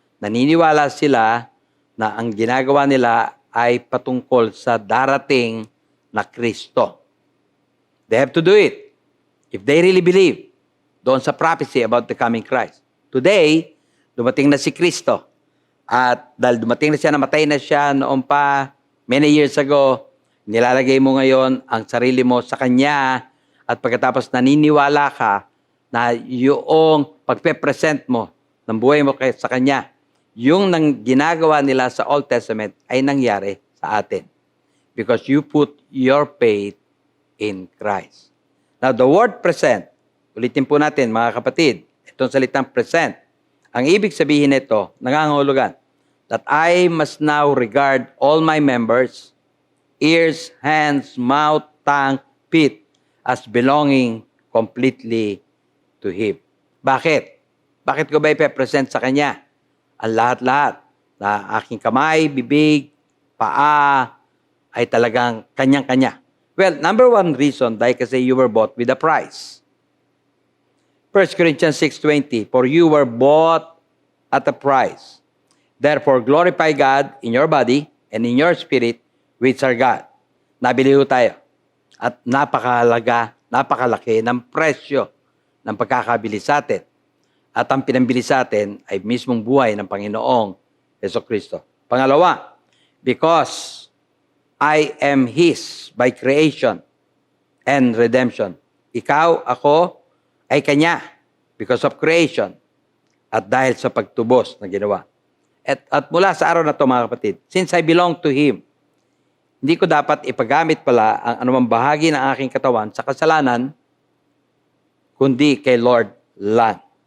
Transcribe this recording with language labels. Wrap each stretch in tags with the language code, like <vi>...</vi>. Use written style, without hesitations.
<tl>Naniniwala sila na ang ginagawa nila ay patungkol sa darating na Kristo.</tl> <en>They have to do it if they really believe</en> <tl>doon sa</tl> <en>prophecy about the coming Christ.</en> <tl>Today, dumating na si Kristo. At dahil dumating na siya, namatay na siya noon pa,</tl> <en>many years ago,</en> <tl>nilalagay mo ngayon ang sarili mo sa Kanya at pagkatapos naniniwala ka na yung pagpe-present mo ng buhay mo sa Kanya, yung ginagawa nila sa Old Testament ay nangyari sa atin.</tl> <en>Because you put your faith in Christ. Now, the word present,</en> <tl>ulitin po natin mga kapatid, itong salitang present, ang ibig sabihin nito, nangangahulugan,</tl> <en>that I must now regard all my members, ears, hands, mouth, tongue, feet, as belonging completely to Him.</en> <tl>Bakit? Bakit ko ba ipe-present sa Kanya? Ang lahat-lahat na aking kamay, bibig, paa, ay talagang kanyang-kanya.</tl> <en>Well, number one reason,</en> <tl>dahil kasi</tl> <en>you were bought with a price. 1 Corinthians 6:20, for you were bought at a price. Therefore, glorify God in your body and in your spirit, which are God.</en> <tl>Nabili ho tayo. At napakahalaga, napakalaki ng presyo ng pagkakabili sa atin. At ang pinambili sa atin ay mismong buhay ng Panginoong Jesucristo.</tl> <en>Pangalawa, because I am His by creation and redemption.</en> <tl>Ikaw, ako, ay Kanya</tl> <en>because of creation</en> <tl>at dahil sa pagtubos na ginawa. At mula sa araw na ito, mga kapatid,</tl> <en>since I belong to Him,</en> <tl>hindi ko dapat ipagamit pala ang anumang bahagi ng aking katawan sa kasalanan, kundi kay Lord lang.</tl>